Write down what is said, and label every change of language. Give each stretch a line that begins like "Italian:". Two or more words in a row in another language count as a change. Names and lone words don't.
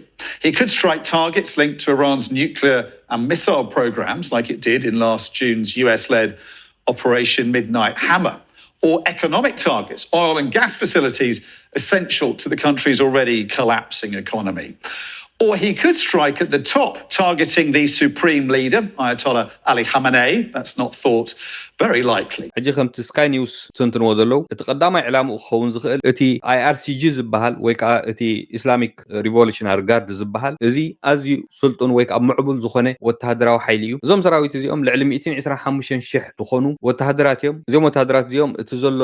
English: He could strike targets linked to Iran's nuclear and missile programs, like it did in last June's US-led Operation Midnight Hammer, or economic targets, oil and gas facilities essential to the country's already collapsing economy. Or he could strike at the top, targeting the supreme leader, Ayatollah Ali Khamenei. That's not thought very likely.
Tigrinya: ሕጂ ከምቲ ስካይ ኒውስ ትንትንዎ ዘለው እቲ ቀዳማይ ዕላምኡ ክኸውን ዝኽእል እቲ IRCG ዝበሃል ወይ ከዓ እቲ ኢስላሚክ ሪቮሉሽናሪ ጋርድ ዝበሃል እዚ ኣዝዩ ስልጡን ወይ ከዓ ምዕቡል ዝኾነ ወተሃደራዊ ሓይሊ እዩ። እዞም ሰራዊት እዚኦም ልዕሊ 125,000 ዝኾኑ ወተሃደራት እዮም። እዞም ወተሃደራት እዚኦም እቲ ዘሎ